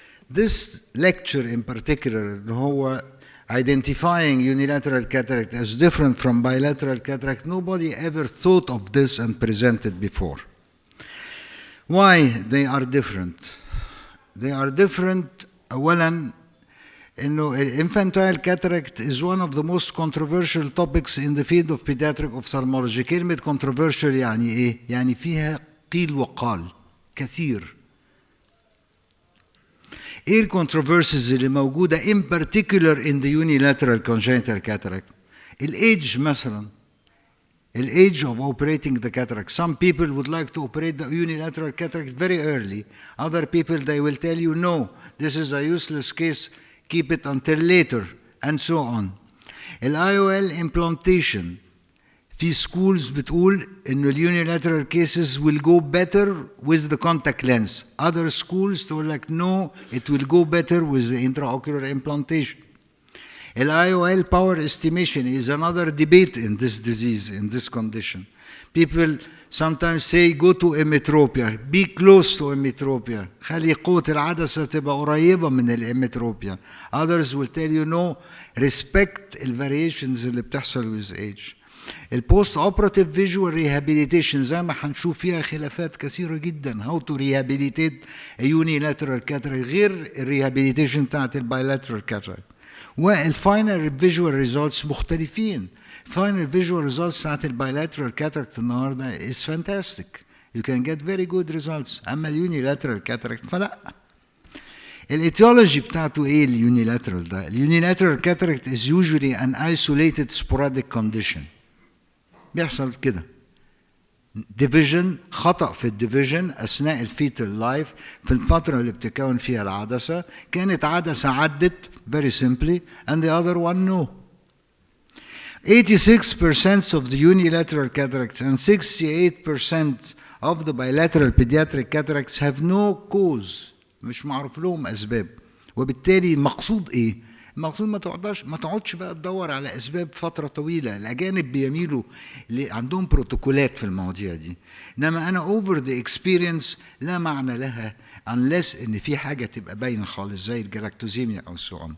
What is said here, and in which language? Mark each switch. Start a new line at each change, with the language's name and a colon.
English: This lecture in particular, identifying unilateral cataract as different from bilateral cataract, nobody ever thought of this and presented before. Why they are different? They are different,
Arabic: أولاً,
English: infantile cataract is one of the most controversial topics in the field of pediatric ophthalmology.
Arabic: كلمة controversial يعني إيه؟ يعني فيها قيل وقال كثير. إيه
English: controversies
Arabic: اللي موجودة
English: in particular in the unilateral congenital cataract?
Arabic: الage مثلا.
English: الage of operating the cataract. Some people would like to operate the unilateral cataract very early. Other people, they will tell you, no, this is a useless case. Keep it until later, and so on. IOL implantation.
Arabic: في
English: schools
Arabic: بتقول إنه
English: unilateral cases will go better with the contact lens. Other schools tell like, no, it will go better with the intraocular implantation. IOL power estimation is another debate in this disease, in this condition. People sometimes say go to emetropia, be close to emetropia.
Arabic: خلي قوة العدسة تبقى قريبة من الإمتروبيا.
English: Others will tell you no, respect the variations
Arabic: اللي بتحصل
English: with age.
Arabic: البوست
English: operative visual rehabilitation
Arabic: زي ما هنشوف فيها خلافات كثيرة جدا.
English: How to rehabilitate a unilateral cataract
Arabic: غير الريهابيليتيشن بتاعت البايلاترال
English: cataract.
Arabic: والفاينل فيجوال ريزولتس مختلفين.
English: Final visual results
Arabic: بتاعت البايلاترال
English: cataract
Arabic: النهارده
English: is fantastic. You can get very good results.
Arabic: أما اليونيلاترال cataract فلا. الاتيولوجي بتاعته ايه اليونيلاترال ده؟
English: اليونيلاترال cataract is usually an isolated sporadic condition.
Arabic: بيحصل كده. division، خطأ في الديفيجن أثناء الفيتال لايف في الفترة اللي بتكون فيها العدسة، كانت عدسة عدت
English: very simply and the other one no. 86% of the unilateral cataracts and 68% of the bilateral pediatric cataracts have no cause.
Arabic: مش معروف لهم أسباب. وبالتالي المقصود إيه؟ المقصود ما تقعدش بقى تدور على أسباب فترة طويلة. الأجانب بيميلوا عندهم بروتوكولات في المواضيع دي. إنما أنا
English: over the experience
Arabic: لا معنى لها
English: unless
Arabic: إن في حاجة تبقى باينة خالص زي الجلاكتوزيميا أو
English: so on.